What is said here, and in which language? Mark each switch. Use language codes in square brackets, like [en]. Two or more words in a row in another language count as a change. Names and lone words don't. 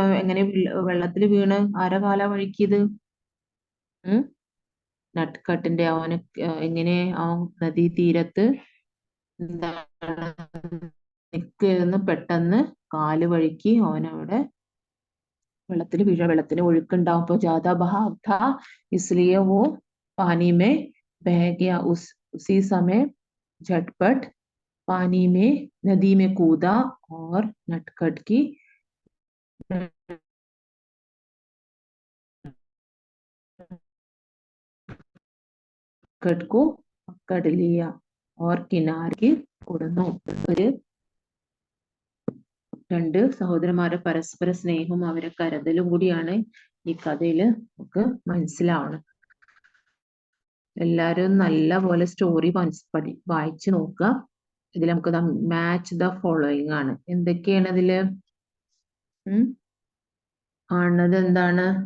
[ml] എങ്ങനെ വെള്ളത്തിൽ വീണ് ആരെ കാലാ വഴിക്കിയത്? നട്ട്കട്ടിന്റെ. അവന് എങ്ങനെ നദീ തീരത്ത് നിൽക്കുന്നു. പെട്ടെന്ന് കാല് വഴുക്കി അവനവിടെ വെള്ളത്തിൽ വീഴ. വെള്ളത്തിന് ഒഴുക്കുണ്ടാവും. [hi] അപ്പൊ ज्यादा बहाव था इसलिए वो पानी में बह गया. उसी समय झटपट पानी में नदी में कूदा और नटखट की को पकड़ लिया और किनारे കൊടുന്നു. [ml] ഒരു രണ്ട് സഹോദരന്മാരുടെ പരസ്പര സ്നേഹവും അവരെ കരുതലും കൂടിയാണ് ഈ കഥയിൽ നമുക്ക് മനസ്സിലാവണം. എല്ലാരും നല്ല പോലെ സ്റ്റോറി വായിച്ചു നോക്കുക. ഇതിൽ നമുക്ക് [en] match the following [ml] ആണ്. എന്തൊക്കെയാണ് ഇതില് കാണുന്നത്? എന്താണ്?